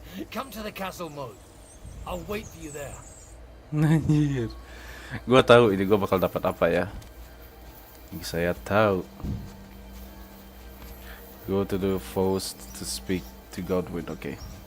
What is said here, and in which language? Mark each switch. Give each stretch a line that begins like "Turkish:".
English: Come to the castle moat. I'll wait for you there.
Indonesian: Anjir. Gua tahu ini gua bakal dapat apa ya. Saya tahu.
English: Go to the forest to speak to Godwin. Okay.